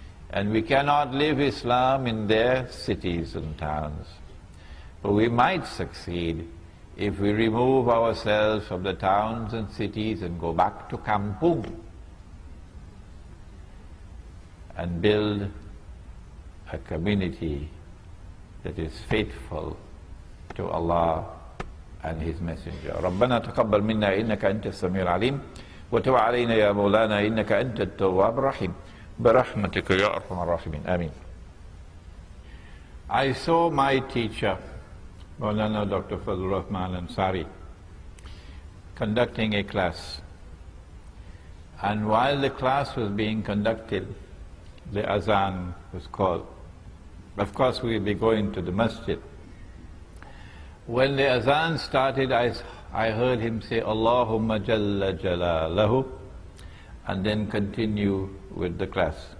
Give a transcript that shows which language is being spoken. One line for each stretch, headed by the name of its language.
English: And we cannot live Islam in their cities and towns, but we might succeed if we remove ourselves from the towns and cities and go back to Kampung and build a community that is faithful to Allah and His Messenger.
Arabic: ربنا تقبل منا إنك أنت السميع العليم وتب علينا يا مولانا إنك أنت التواب الرحيم برحمتك يا أرحم الراحمين آمين.
English: I saw my teacher, Maulana Dr. Fazlur Rahman Ansari, conducting a class. And while the class was being conducted, the azan was called. Of course, we will be going to the masjid. When the azan started, I heard him say,
Arabic: Allahumma Jalla Jalalahu,
English: and then continue with the class.